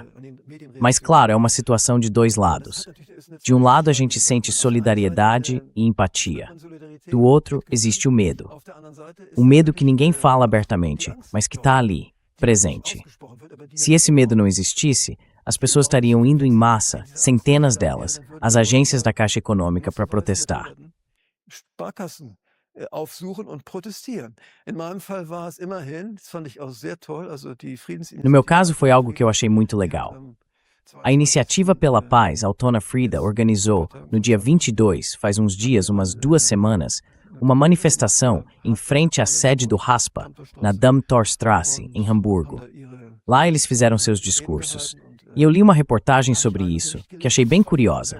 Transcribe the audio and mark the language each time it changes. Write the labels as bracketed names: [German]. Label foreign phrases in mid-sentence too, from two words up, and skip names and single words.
[Portuguese] Mas, claro, é uma situação de dois lados. De um lado, a gente sente solidariedade e empatia. Do outro, existe o medo. O medo que ninguém fala abertamente, mas que está ali, presente. Se esse medo não existisse, as pessoas estariam indo em massa, centenas delas, às agências da Caixa Econômica para protestar. [German] Aufsuchen und protestieren. In meinem Fall war es immerhin, das fand ich auch sehr toll, also die [Portuguese] No meu caso, foi algo que eu achei muito legal. A Iniciativa pela Paz, Altona Frida, organizou, no dia 22, faz uns dias, umas 2 semanas, uma manifestação em frente à sede do RASPA, na Dammtorstrasse, em Hamburgo. Lá eles fizeram seus discursos. E eu li uma reportagem sobre isso, que achei bem curiosa.